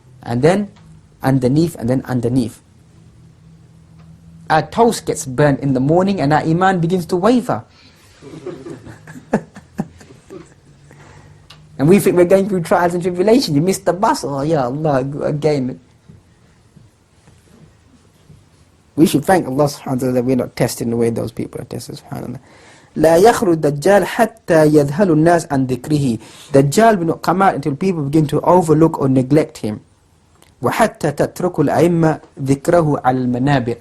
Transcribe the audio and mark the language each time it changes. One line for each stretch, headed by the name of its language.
English: And then underneath, and then underneath. Our toast gets burnt in the morning and our iman begins to waver. And we think we're going through trials and tribulations. You missed the bus, oh ya Allah, again. We should thank Allah subhanahu wa ta'ala that we're not tested the way those people are tested, subhanAllah.
Arabic: لا يخرج الدجال حتى يذهل الناس عن ذكره.
English: Dajjal will not come out until people begin to overlook or neglect him.
Arabic: وحتى تترك الأئمة ذكره على المنابر.